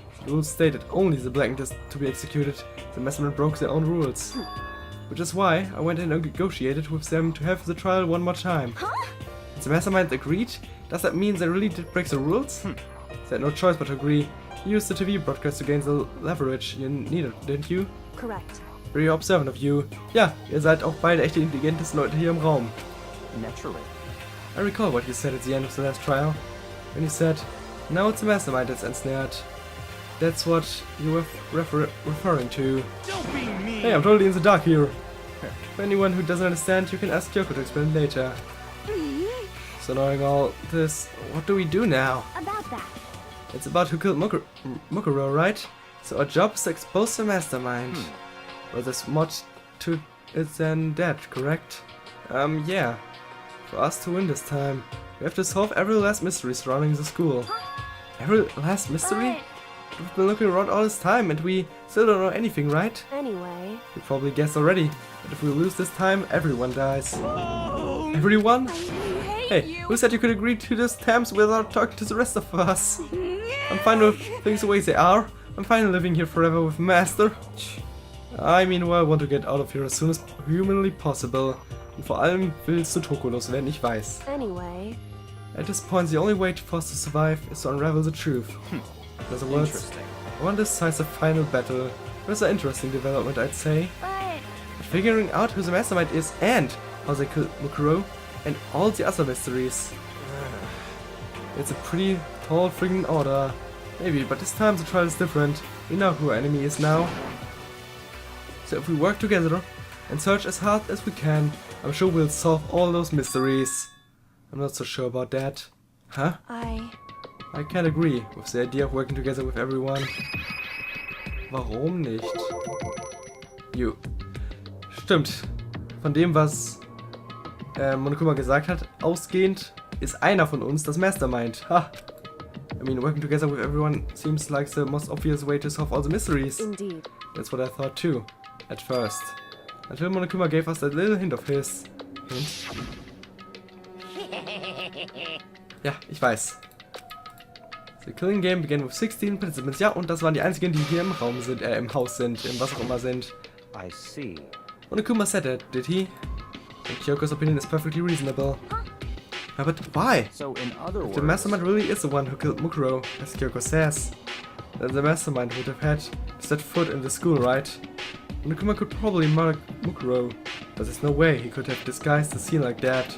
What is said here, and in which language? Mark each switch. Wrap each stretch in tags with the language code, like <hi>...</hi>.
<en>The rules stated only the blacked is to be executed. The mastermind broke their own rules. Which is why I went in and negotiated with them to have the trial one more time. Huh? The mastermind agreed? Does that mean they really did break the rules? They had no choice but to agree. You used the TV broadcast to gain the leverage you needed, didn't you? correct. Very observant of you.</en> <de>Ja, ihr seid auch beide echt die intelligentesten Leute hier im Raum.</de> <en>Naturally. I recall what you said at the end of the last trial. When you said, now it's the mastermind that's ensnared. That's what you were referring to. Don't be mean. Hey, I'm totally in the dark here. For anyone who doesn't understand, you can ask Kyoko to explain later. So knowing all this, what do we do now? About that. It's about who killed Mukuro, right? So our job is to expose the mastermind. Well, there's more to it than that, correct? Yeah. For us to win this time, we have to solve every last mystery surrounding the school. Every last mystery? We've been looking around all this time and we still don't know anything, right? Anyway, You probably guessed already, but if we lose this time, everyone dies. Everyone? Hey, who said you could agree to this terms without talking to the rest of us? I'm fine with things the way they are. I'm fine living here forever with Master. I meanwhile want to get out of here as soon as humanly possible.</en> <de>Und vor allem willst du Toko loswerden, ich weiß.</de> <en>anyway, At this point, the only way for us to survive is to unravel the truth. In other words, Interesting. one decisive final battle. That's an interesting development, I'd say. But Figuring out who the mastermind is and how they killed Mukuro and all the other mysteries. It's a pretty tall friggin' order. Maybe, but this time the trial is different. We know who our enemy is now. So if we work together and search as hard as we can, I'm sure we'll solve all those mysteries. I'm not so sure about that. Huh? I can't agree with the idea of working together with everyone.</en> <de>Warum nicht? You. Stimmt. Von dem, was Monokuma gesagt hat, ausgehend, ist einer von uns das Mastermind. Ha!</de> <en>I mean, working together with everyone seems like the most obvious way to solve all the mysteries. indeed. That's what I thought too, at first. Until Monokuma gave us that little hint of his. Hint?</en> <de>Ja, ich weiß.</de> <en>The Killing Game began with 16 participants.</en> <de>Ja, und das waren die einzigen, die hier im Raum sind, im Haus sind, im was auch immer sind.</de> <en>I see. Monokuma said that, did he? And Kyoko's opinion is perfectly reasonable. Yeah, but why? So in other If words, the mastermind really is the one who killed Mukuro, as Kyoko says, then the mastermind would have had to set foot in the school, right? Monokuma could probably murder Mukuro, but there's no way he could have disguised the scene like that.</en>